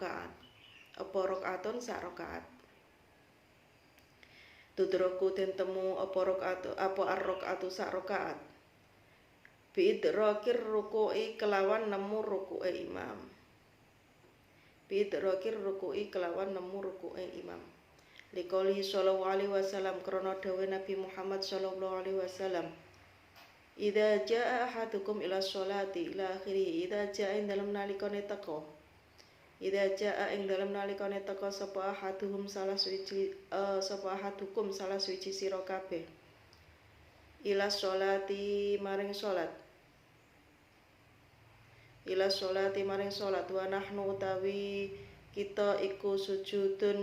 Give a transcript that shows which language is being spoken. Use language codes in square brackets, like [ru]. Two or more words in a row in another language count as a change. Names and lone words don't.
[jv] rakaat tuturku den temu apa ar-rakaatu sak rakaat [ar] بإدراك الركوع [jv] kelawan nemu ruku'e imam [ar] لقوله صلى الله عليه وسلم [jv] krana dawuh Nabi Muhammad [ar] صلى الله عليه وسلم, إذا جاء أحدكم إلى الصلاة إلى آخره. إذا جاء [jv] ing dalem nalikane teka sapa ahadukum salah suci sira kabeh [ar] إلى الصلاة [jv] maring salat [ar] ونحن [jv] utawi kita iku sujud